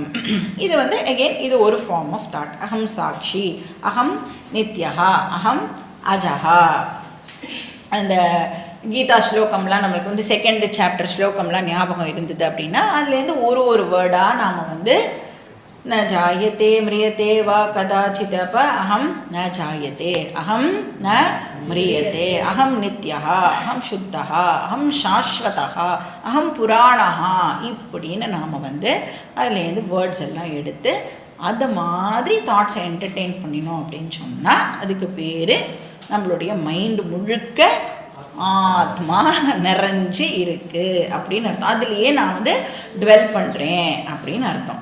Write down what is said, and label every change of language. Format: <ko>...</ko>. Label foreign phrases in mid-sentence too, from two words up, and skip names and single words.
<ta>இது அகெயின் இது ஒரு</ta> <en>form of thought.</en> <sa>अहं साक्षी, अहं नित्यः, अहं अजः.</sa> <ta>அந்த கீதா ஸ்லோகம்லாம் நம்மளுக்கு</ta> <en>second chapter</en> <ta>ஸ்லோகம்லாம் ஞாபகம் இருந்தது அப்படின்னா அதுலேருந்து ஒரு வேர்டாக நாம்</ta> <sa>न जायते म्रियते वा कदाचिदप अहं न जायते अहं न म्रियते अहं नित्यः अहं शुद्धः अहं शाश्वतः अहं पुराणः</sa> <ta>இப்படின்னு நாம் வந்து அதுலேருந்து வேர்ட்ஸ் எல்லாம் எடுத்து அது மாதிரி</ta> <en>thoughts entertain</en> <ta>பண்ணினோம் அப்படின்னு சொன்னால் அதுக்கு பேர் நம்மளுடைய மைண்டு முழுக்க ஆத்மா நிறைஞ்சு இருக்குது அப்படின்னு அர்த்தம். அதுலேயே நான் வந்து டுவெல் பண்ணுறேன் அப்படின்னு அர்த்தம்.</ta>